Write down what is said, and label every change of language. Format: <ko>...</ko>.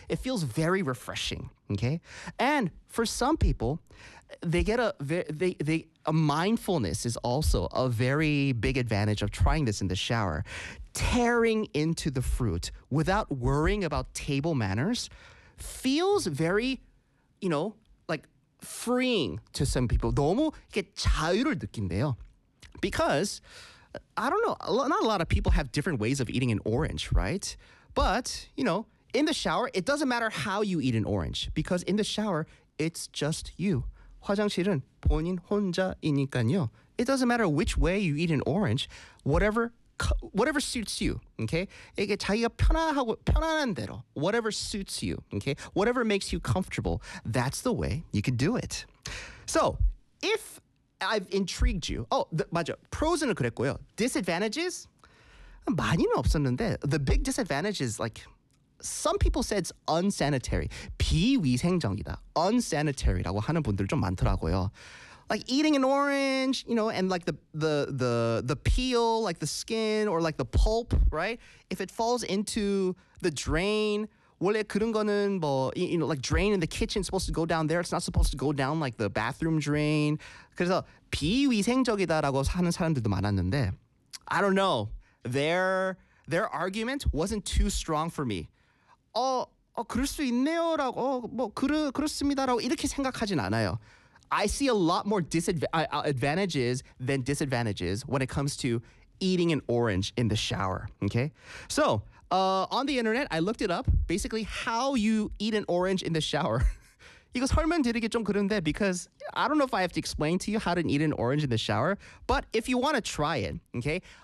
<en>It feels very refreshing, okay? And for some people, they get a mindfulness is also a very big advantage of trying this in the shower. Tearing into the fruit without worrying about table manners feels very, you know, like freeing to some people.</en> <ko>너무 이게 자유를 느낀대요.</ko> <en>Because, I don't know, not a lot of people have different ways of eating an orange, right? But, you know, in the shower, it doesn't matter how you eat an orange. Because in the shower, it's just you.</en> <ko>화장실은 본인 혼자이니까요.</ko> <en>It doesn't matter which way you eat an orange, whatever suits you, okay?</en> <ko>이게 자기가 편안한 대로,</ko> <en>whatever suits you, okay? Whatever makes you comfortable, that's the way you can do it. So, if I've intrigued you,</en> <ko>맞아, pros는 그랬고요.</ko> <en>Disadvantages?</en> <ko>많이는 없었는데,</ko> <en>the big disadvantage is like, some people said it's unsanitary.</en> <ko>비위생적이다. Unsanitary라고 하는 분들 좀 많더라고요.</ko> <en>Like eating an orange, you know, and like the peel, like the skin or like the pulp, right? If it falls into the drain,</en> <ko>원래 그런 거는 뭐,</ko> <en>you know, like drain in the kitchen, supposed to go down there. It's not supposed to go down like the bathroom drain.</en> <ko>그래서 비위생적이다라고 하는 사람들도 많았는데,</ko> <en>I don't know. Their argument wasn't too strong for me.</en> <ko>그럴 수 있네요라고, 그렇습니다라고 이렇게 생각하진 않아요.</ko> <en>I see a lot more advantages than disadvantages when it comes to eating an orange in the shower, okay? So, on the internet, I looked it up. Basically, how you eat an orange in the shower.</en> <ko>이거 설명드리기 좀 그런데,</ko> <en>because I don't know if I have to explain to you how to eat an orange in the shower, but if you want to try it, okay?</en>